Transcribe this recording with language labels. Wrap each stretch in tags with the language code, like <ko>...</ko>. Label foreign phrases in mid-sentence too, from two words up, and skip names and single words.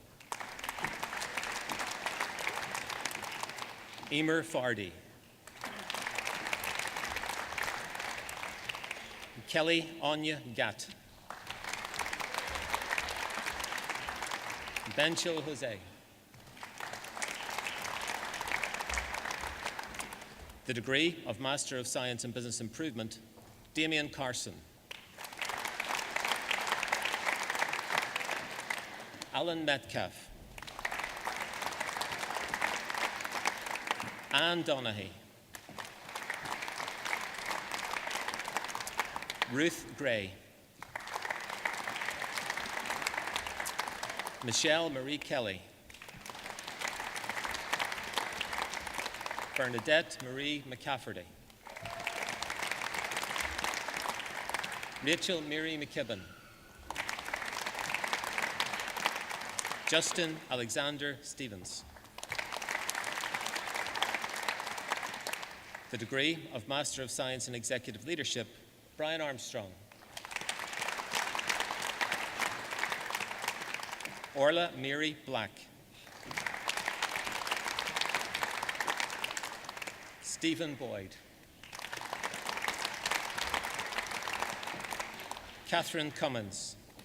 <en>Emer Fardy. Kelly Anya Gatt. Benchil Jose. The degree of Master of Science in Business Improvement, Damien Carson. Alan Metcalf. Anne Donaghy. Ruth Gray. Michelle Marie Kelly. Bernadette Marie McCafferty. Rachel Mary McKibben. Justin Alexander Stevens. The degree of Master of Science in Executive Leadership, Brian Armstrong. Orla Mary Black. Stephen Boyd. Catherine Cummins.</en>